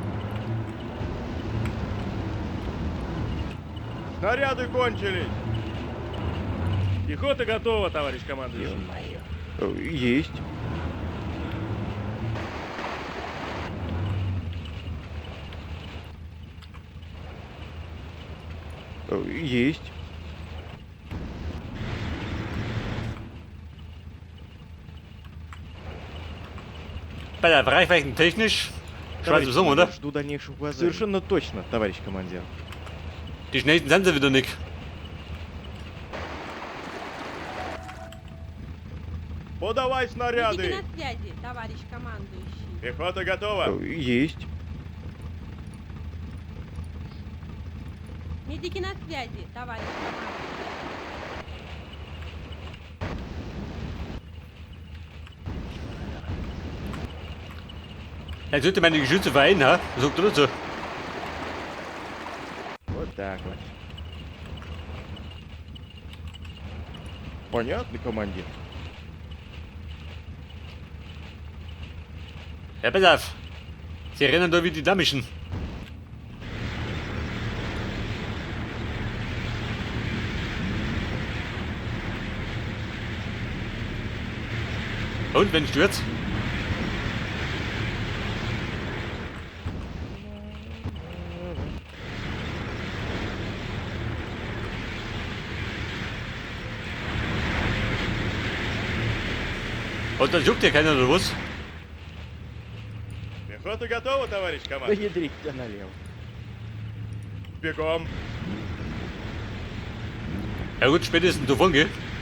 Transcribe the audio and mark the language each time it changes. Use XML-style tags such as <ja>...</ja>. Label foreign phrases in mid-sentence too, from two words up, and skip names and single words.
<ru>Снаряды кончились. Пехота готова, товарищ командир. Есть. Есть.</ru> <de>Bei der Reichweite technisch. Schwarz Song, oder?</de> <ru>Жду дальнейших указаний. Совершенно точно, товарищ командир.</ru> <de>Die schnellsten sind sie wieder nicht.</de> <ru>Подавай Медики снаряды. на связи, товарищ командующий. Пехота готова. Есть. Медики на связи, товарищ командующий.</ru> <de>Dann sollte man die Geschütze vereinen, ha? Sagt er so.</de> <ru>Вот так вот. Понятно, командир.</ru> <de>Ja, pass auf. Sie rennen da wie die Damischen. Und, wenn stürzt? Und das juckt ja keiner, oder was?</de> <ru>Пехота готова, товарищ командир? Да ядрить тебя налево. Бегом.</ru> <de>Ja gut, spätestens davon, gell?</de>